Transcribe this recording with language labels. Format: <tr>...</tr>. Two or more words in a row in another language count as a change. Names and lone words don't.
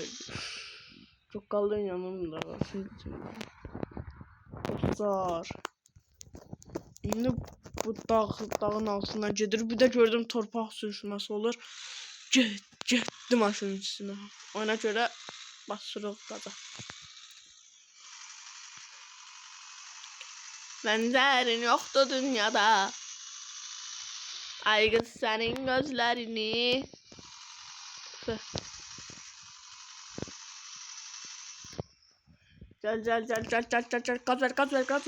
<tr>Çok kaldın yanımda, şimdi dostlar.</tr> <az>Yine bu dağın altından gedir, bir de gördüm torpaq sürüşməsi olur. Getdi maşının üstünə. Ona görə basırıq qaza.</az> <tr>Benzerin yoktu dünyada. Ay kız senin gözlerini. Gel gaz ver.</tr>